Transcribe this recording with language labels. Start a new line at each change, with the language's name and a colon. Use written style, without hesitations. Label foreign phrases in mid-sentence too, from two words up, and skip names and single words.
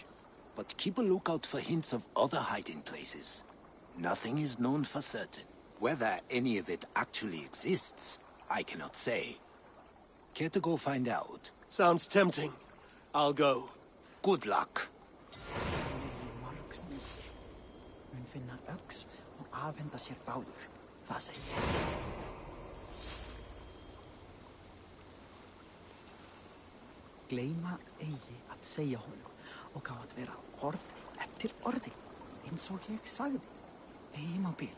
English: But keep a lookout for hints of other hiding places. Nothing is known for certain. Whether any of it actually exists, I cannot say. Care to go find out? Sounds tempting. I'll go. Good luck.
Icelandic: Mun finna öx og afhenda sér báður. Það segi ég. Gleyma eigi að segja honum og á að vera orð eftir orði, eins og ég sagði. Eigi má bila.